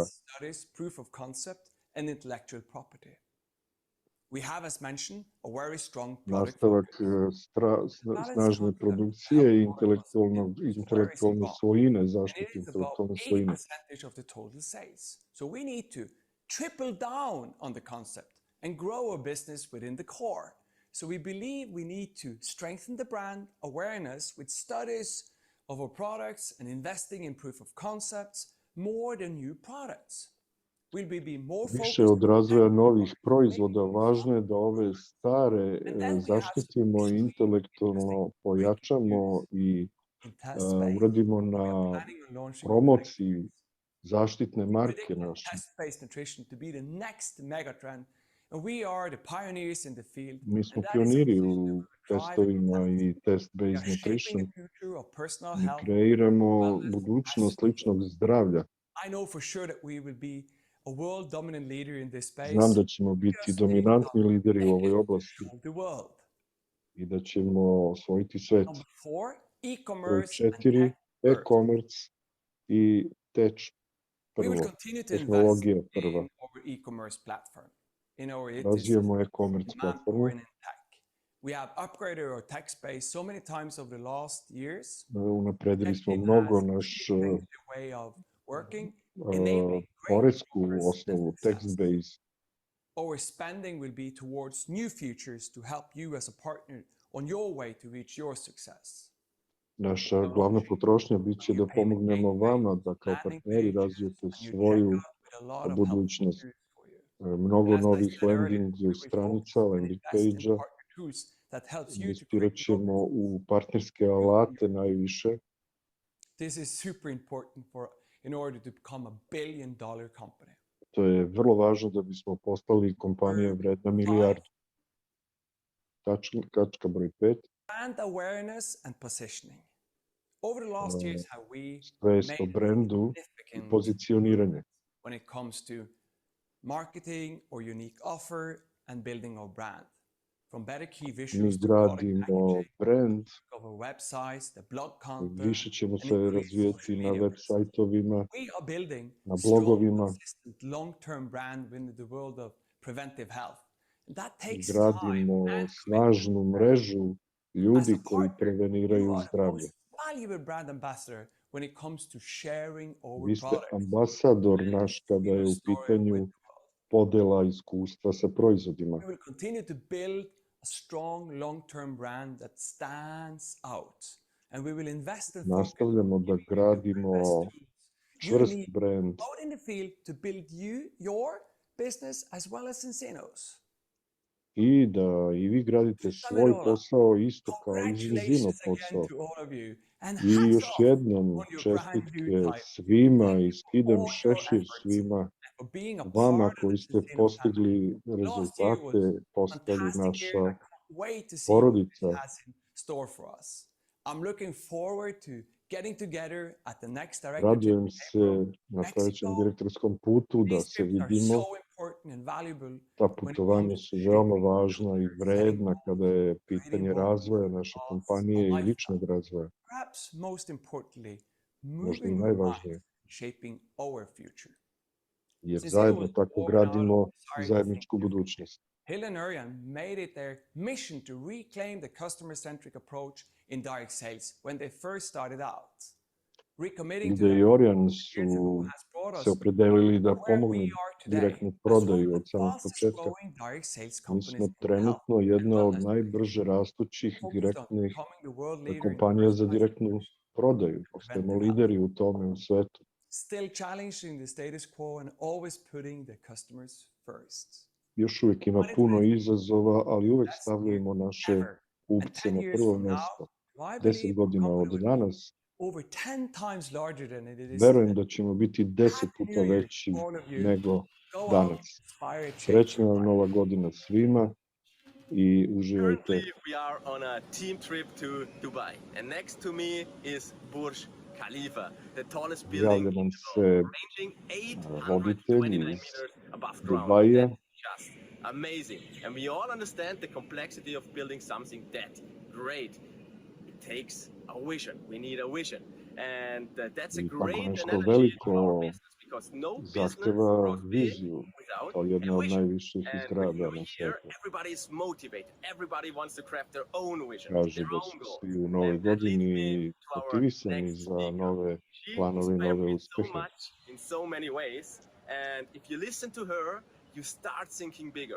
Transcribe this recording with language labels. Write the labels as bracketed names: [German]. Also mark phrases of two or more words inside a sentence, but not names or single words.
[English] Studies, proof of concept, and intellectual property. We have, as mentioned, a very strong product [Serbian] Nastavak [English] focus. [Serbian] snažne produkcije i intelektualne svojine, zaštite intelektualne svojine. [English] Percentage of the total sales. So we need to triple down on the concept and grow a business within the core. So we believe we need to strengthen the brand awareness with studies of our products and investing in proof of concepts more than new products. Will we be more [Serbian] Više [English] focused [Serbian] od razvoja novih proizvoda, važno je da ove stare zaštitimo i intelektualno pojačamo i [English] in test phase? [Serbian] uradimo na [English] Planning on launching [Serbian] promociji zaštitne marke [English] predict [Serbian] naše. [English] test-based nutrition to be the next megatrend, and we are the pioneers in the field. [Serbian] Mi smo [English] and that is [Serbian] pioniri [English] something [Serbian] u [English] that we drive [Serbian] testovima i [English] We test-based are nutrition. shaping the future of personal [Serbian] Mi [English] health. [Serbian] kreiramo [English] wellness, [Serbian] budućnost [English] as [Serbian] ličnog zdravlja. [English] I know for sure that we will be a world dominant leader in this space. [Serbian] Znam da ćemo biti dominantni lideri u ovoj oblasti [English] of the world. [Serbian] i da ćemo osvojiti svet. [English] Number 4, [Serbian] Broj [English] e-commerce and [Serbian] 4, [English] tech first. [Serbian] e-commerce i tech [English] We will [Serbian] prvo, [English] continue to invest [Serbian] tehnologija prva. [English] in our e-commerce platform. In our [Serbian] Razvijamo e-commerce [English] demand [Serbian] platformu. [English] for and in tech. We have upgraded our tech space so many times over the last years. [Serbian] Unapredili smo [English] It [Serbian] mnogo [English] has [Serbian] naš [English] changed the way of working, enabling great [Serbian] poresku [English] e-commerce [Serbian] osnovu, [English] and success. text-based. Our spending will be towards new futures to help you as a partner on your way to reach your success. [Serbian] Naša glavna potrošnja bit će da pomognemo vama da kao partneri razvijete svoju budućnost. Mnogo novih landing stranica, [English] landing page-a. [Serbian] Investirat ćemo u partnerske alate najviše. [English] This is super important in order to become a billion-dollar company. [Serbian] To je vrlo važno da bismo postali kompanija vredna milijardu. Tačka broj 5. [English] Brand awareness and positioning. Over the last years, have we [Serbian] Svest o brendu i pozicioniranje. [English] when it comes to marketing or unique offer and building our brand? From better key [Serbian] Mi [English] visuals to product [Serbian] gradimo [English] packaging, brand, of our websites, the blog content, [Serbian] više ćemo [English] and [Serbian] se [English] increased [Serbian] razvijeti [English] social [Serbian] na [English] media [Serbian] web [English] presence. [Serbian] sajtovima, [English] We are building [Serbian] na [English] strong, [Serbian] blogovima. [English] consistent, long-term brand within the world of preventive health. And that takes time [Serbian] Gradimo [English] and [Serbian] snažnu mrežu ljudi [English] As a [Serbian] koji [English] partner, [Serbian] preveniraju [English] you are the [Serbian] zdravlje. [English] most valuable brand ambassador when it comes to sharing our [Serbian] Vi ste [English] products. [Serbian] ambasador naš kada je u pitanju podela iskustva sa proizvodima. [English] We will continue to build a strong long-term brand that stands out. And we will invest in focus [Serbian] Nastavljamo da gradimo čvrst [English] need [Serbian] brand [English] out in the field to build your business as well as Encino's. [Serbian] i da i vi gradite svoj posao isto kao i Zinzino [English] Congratulations [Serbian] posao. [English] again to all of you. And [Serbian] I [English] hats [Serbian] još [English] off [Serbian] jednom [English] on your brand [Serbian] čestitke [English] new title. [Serbian] svima i skidam [English] All your [Serbian] šešir [English] efforts [Serbian] svima [English] for being a [Serbian] vama [English] part of [Serbian] koji [English] the [Serbian] ste [English] Encino [Serbian] postigli [English] family. Last year was [Serbian] rezultate, postali [English] fantastic year. [Serbian] naša [English] I can't wait to see what [Serbian] porodica. [English] it has in store for us. I'm looking forward to getting together at the next director [Serbian] Radujem [English] trip in [Serbian] se [English] April, [Serbian] na sledećem [English] Mexico. [Serbian] direktorskom putu da [English] These [Serbian] se [English] trips are [Serbian] vidimo. [English] so important and valuable [Serbian] Ta [English] when it [Serbian] putovanja [English] comes [Serbian] su [English] to [Serbian] veoma važna i vredna [English] setting [Serbian] kada je [English] creating [Serbian] pitanje [English] goals, [Serbian] razvoja naše kompanije i [English] lifestyle. [Serbian] ličnog razvoja. [English] Perhaps most importantly, [Serbian] Možda i [English] moving our [Serbian] najvažnije, [English] life, shaping our future. [Serbian] jer [English] Since [Serbian] zajedno [English] it was [Serbian] tako [English] born out [Serbian] gradimo [English] of desire to [Serbian] zajedničku [English] think [Serbian] budućnost. [English] Hilde and Orjan made it their mission to reclaim the customer-centric approach in direct sales when they first started out. Recommitting to [Serbian] Hilde i [English] that [Serbian] Orjan [English] years [Serbian] su [English] ago has brought us [Serbian] se opredelili da [English] where [Serbian] pomognu [English] we are today [Serbian] direktnu [English] as one [Serbian] prodaju [English] of [Serbian] od [English] the [Serbian] samog [English] fastest [Serbian] početka. [English] growing direct sales [Serbian] Mi [English] companies [Serbian] smo [English] in health [Serbian] trenutno jedna [English] and [Serbian] od [English] wellness, [Serbian] najbrže rastućih [English] focused on [Serbian] direktnih [English] becoming the world leader in [Serbian] kompanija za [English] personalized [Serbian] direktnu [English] nutrition, [Serbian] prodaju. Postajemo [English] preventive health. [Serbian] lideri u tome u svetu. [English] Still challenging the status quo and always putting the customers first. [Serbian] Još uvijek ima puno izazova, ali uvek stavljamo naše [English] Ever. And [Serbian] kupce [English] 10 [Serbian] na [English] years [Serbian] prvo [English] from now, [Serbian] mesto. [English] do I [Serbian] 10 [English] believe our [Serbian] godina [English] company [Serbian] od [English] will be [Serbian] danas [English] over 10 times larger than it is [Serbian] Verujem [English] today. [Serbian] da ćemo biti 10 puta [English] New Year [Serbian] veći [English] to all of you. [Serbian] nego [English] Go out, [Serbian] danas. [English] inspire, change [Serbian] Srećna [English] your [Serbian] vam [English] life. [Serbian] Nova godina svima i uživajte. [English] Currently, we are on a team trip to Dubai, and next to me is Burj Khalifa, the tallest building [Serbian] Javlja [English] in [Serbian] nam [English] the [Serbian] se [English] world, ranging 829 [Serbian] voditelj iz [English] meters above ground. [Serbian] Dubaja. [English] That's just amazing. And we all understand the complexity of building something that great. It takes a vision. We need a vision. And that's a [Serbian] I tako [English] great [Serbian] nešto [English] analogy [Serbian] veliko [English] to our business because no business [Serbian] zahteva [English] grows big [Serbian] viziju, [English] without [Serbian] kao jedna [English] a [Serbian] od [English] vision. [Serbian] najviših [English] And when [Serbian] zgrada [English] you're [Serbian] na [English] here, [Serbian] svetu. [English] everybody is motivated. Everybody wants to craft their own vision, [Serbian] Kaže [English] their [Serbian] da [English] own [Serbian] su [English] goals. [Serbian] svi u novoj [English] And that leads me [Serbian] godini [English] to our [Serbian] motivisani [English] next [Serbian] za [English] speaker. [Serbian] nove [English] She [Serbian] planove i [English] inspired [Serbian] nove [English] me so [Serbian] uspehe. [English] much in so many ways. And if you listen to her, you start thinking bigger.